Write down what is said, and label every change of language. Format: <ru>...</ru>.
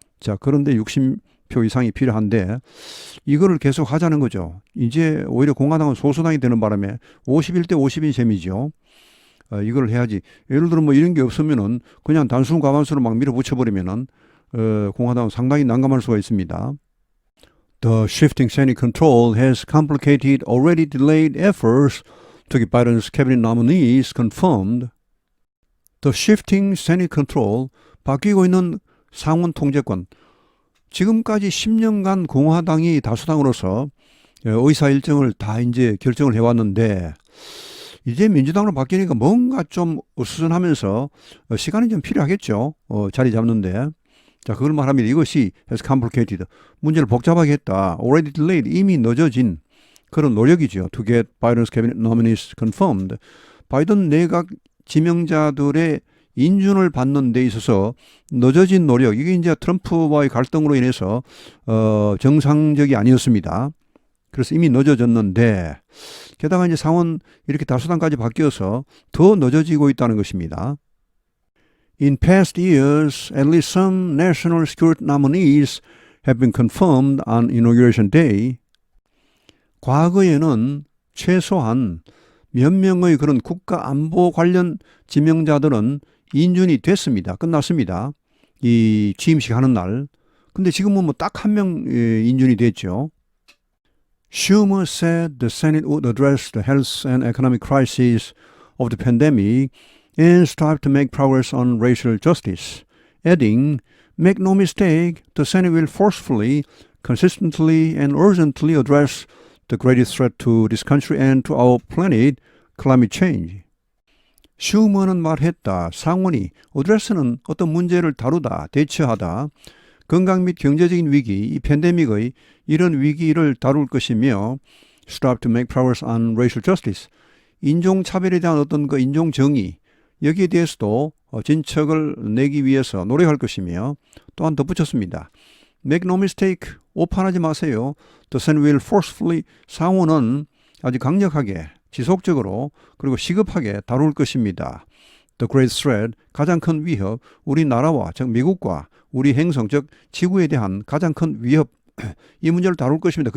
<ko>자, 그런데 60표 이상이 필요한데 이거를 계속 하자는 거죠. 이제 오히려 공화당은 소수당이 되는 바람에 51대 50인 셈이죠. 이걸 해야지. 예를 들어 뭐 이런 게 없으면은 그냥 단순 과반수로 막 밀어붙여버리면은 공화당은 상당히 난감할 수가 있습니다.</ko> <en>The shifting Senate control has complicated already delayed efforts to get Biden's cabinet nominees confirmed. The shifting Senate control,</en> <ko>바뀌고 있는 상원 통제권. 지금까지 10년간 공화당이 다수당으로서 의사 일정을 다 이제 결정을 해왔는데, 이제 민주당으로 바뀌니까 뭔가 좀 어수선하면서 시간이 좀 필요하겠죠. 자리 잡는데. 자, 그걸 말하면 이것이</ko> <en>has complicated.</en> <ko>문제를 복잡하게 했다.</ko> <en>already delayed.</en> <ko>이미 늦어진 그런 노력이죠.</ko> <en>to get Biden's cabinet nominees confirmed.</en> <ko>바이든 내각 지명자들의 인준을 받는 데 있어서 늦어진 노력. 이게 이제 트럼프와의 갈등으로 인해서 정상적이 아니었습니다. 그래서 이미 늦어졌는데, 게다가 이제 상원 이렇게 다수당까지 바뀌어서 더 늦어지고 있다는 것입니다.</ko> <en>In past years, at least some national security nominees have been confirmed on inauguration day.</en> <ko>과거에는 최소한 몇 명의 그런 국가 안보 관련 지명자들은 인준이 됐습니다. 끝났습니다. 이 취임식 하는 날. 근데 지금은 뭐 딱 한 명 인준이 됐죠.</ko> <en>Schumer said the Senate would address the health and economic crisis of the pandemic and strive to make progress on racial justice, adding, "Make no mistake, the Senate will forcefully, consistently, and urgently address the greatest threat to this country and to our planet, climate change."</en> <ko>슈머는 말했다. 상원이 어드레스는 어떤 문제를 다루다, 대처하다. 건강 및 경제적인 위기, 이 팬데믹의 이런 위기를 다룰 것이며</ko> <en>strive to make progress on racial justice.</en> <ko>인종차별에 대한 어떤 그 인종정의, 여기에 대해서도 진척을 내기 위해서 노력할 것이며 또한 덧붙였습니다.</ko> <en>Make no mistake,</en> <ko>오판하지 마세요.</ko> <en>The Senate will forcefully,</en> <ko>상원은 아주 강력하게, 지속적으로 그리고 시급하게 다룰 것입니다.</ko> <en>The great threat,</en> <ko>가장 큰 위협, 우리나라와 즉 미국과 우리 행성 즉 지구에 대한 가장 큰 위협, 이 문제를 다룰 것입니다.</ko>